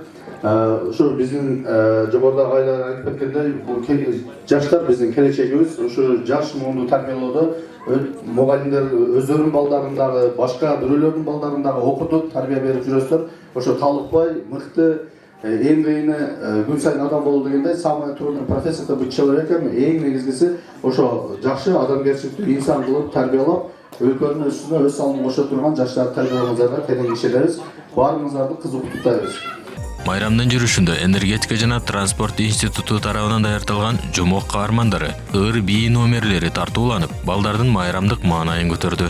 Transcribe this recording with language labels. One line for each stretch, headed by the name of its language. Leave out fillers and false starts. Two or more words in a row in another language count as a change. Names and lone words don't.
Kyrgyz: Ушу биздин жогоруда айлар айтып кеткендей, бул жаштар биздин келечегибиз. Ушу жаш муунду тарбиялоодо мугалимдер өздөрүнүн балдарын дагы, башка бирөөлөрдүн балдарын дагы окутуп, тарбия берип жүрөсүздөр. Ошо талыкпай, мыкты, эң кыйыны күн сайын адам болуу дегенде,
Russian: самый трудный профессия это быть человеком.
Kyrgyz: Эң негизгиси ошо жакшы адамгерчиликтүү инсан кылып тарбиялап, өлкөнүн үстүнө өз салымын кошо турган жаштарды тарбиялаганыңыздарга кайдын ишенебиз. Баарыңыздарды кызык куттуктайбыз. Майрамдын жүрүшүндө энергетика жана транспорт институту тарабынан даярдалган жомок каармандары ыр бии номерлери тартууланып, балдардын майрамдык маанайын көтөрдү.